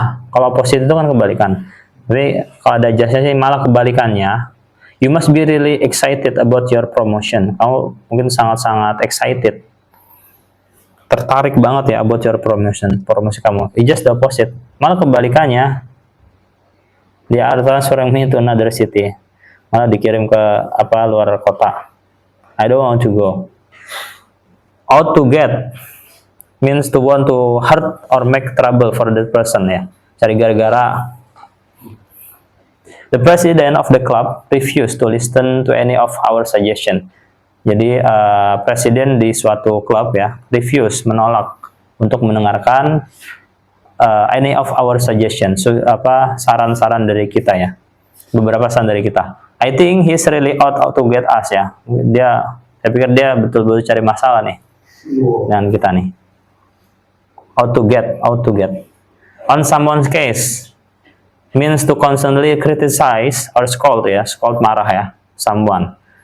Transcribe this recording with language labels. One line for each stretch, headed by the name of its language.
Indonesian: Kalau opposite itu kan kebalikan. Tapi kalau ada justnya sih malah kebalikannya.
English: You must be really excited about your promotion.
Indonesian: Kamu mungkin sangat-sangat excited, tertarik banget ya
English: about your promotion,
Indonesian: promosi kamu.
English: It's just the opposite.
Indonesian: Malah kebalikannya,
English: they are transferring me to another city.
Indonesian: Malah dikirim ke luar kota.
English: I don't want to go. Out to get means to want to hurt or make trouble for that person ya.
Indonesian: Cari gara-gara.
English: The president of the club refused to listen to any of our suggestion.
Indonesian: Jadi presiden di suatu klub ya menolak untuk mendengarkan
English: any of our suggestion.
Indonesian: So, saran-saran dari kita ya. Beberapa saran dari kita.
English: I think he's really out to get us ya.
Indonesian: Saya pikir dia betul-betul cari masalah nih dengan kita nih.
English: Out to get. On someone's case means to constantly criticize or scold ya, scold marah ya, someone.